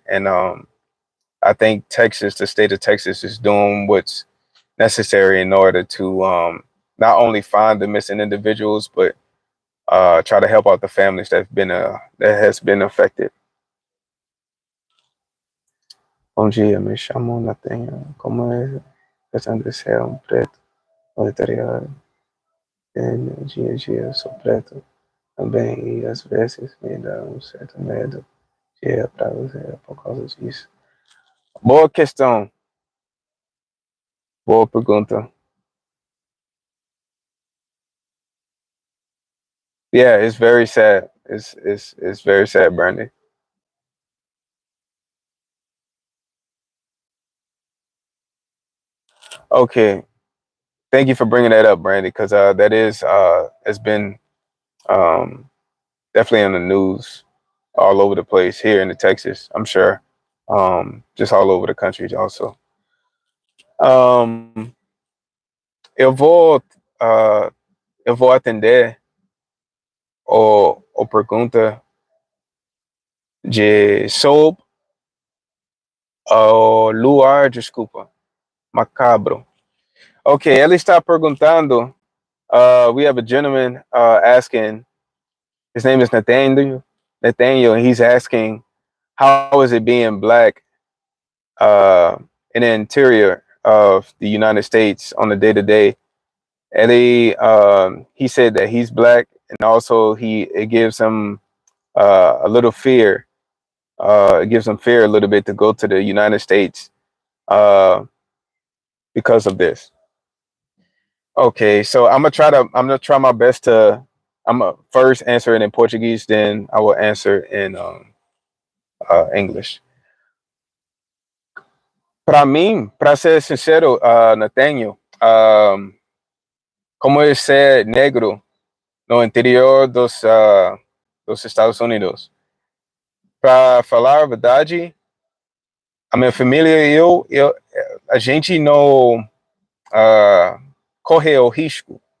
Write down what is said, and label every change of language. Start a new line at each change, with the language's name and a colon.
English: And I think the state of Texas, is doing what's necessary in order to not only find the missing individuals, but try to help out the families that has been affected.
Portuguese: Bom dia, me chamo Nathaniel. Como é questão de ser preto no interior? No dia a dia sou preto também, e às vezes me dá um certo medo de ir para você por causa disso. Boa questão. Boa pergunta.
English: Yeah, it's very sad. It's very sad, Brandy. Okay, thank you for bringing that up, Brandy, because that has been um, definitely in the news all over the place here in the Texas. I'm sure, just all over the country also.
Portuguese: Um, eu vou uh, eu vou atender o pergunta de sob o luar, desculpa, macabro. Okay, ela está perguntando.
English: We have a gentleman asking. His name is Nathaniel. Nathaniel, and he's asking, how is it being black in the interior of the United States on a day to day? And he said that he's black, and also it gives him a little fear. It gives him fear a little bit to go to the United States because of this. Okay, so I'm gonna try my best to. I'm gonna first answer it in Portuguese, then I will answer in English.
Portuguese: Para mim, para ser sincero, Nathaniel, como eu ser negro no interior dos Estados Unidos, para falar a verdade, a minha família e a gente não corre o risco.